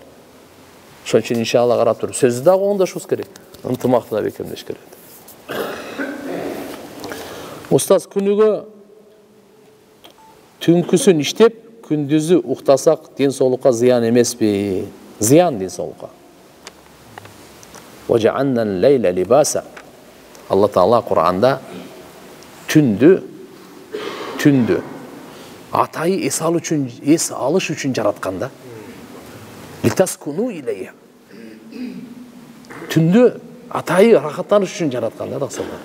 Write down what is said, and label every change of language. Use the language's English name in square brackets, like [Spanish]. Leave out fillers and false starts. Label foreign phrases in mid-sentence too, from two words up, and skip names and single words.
[Kyrgyz] Ошон үчүн иншалла карап туруп, сөздү да коңдошубуз керек, ынтымакты да бекемдеш керек. Устаз, күнүгө түнкүсүн иштеп, күндүзү уктасак ден соолукка зыян эмеспи? Зыян ден соолукка. [Arabic] وَجَعَلْنَا اللَّيْلَ لِبَاسًا. [Kyrgyz] Алла Таала Кур'анда түндү атайы эс алыш үчүн жаратканда. [Arabic] لتسكنوا إليها. [Kyrgyz] Түндү атайы рахаттаныш үчүн жаратканда таксалар.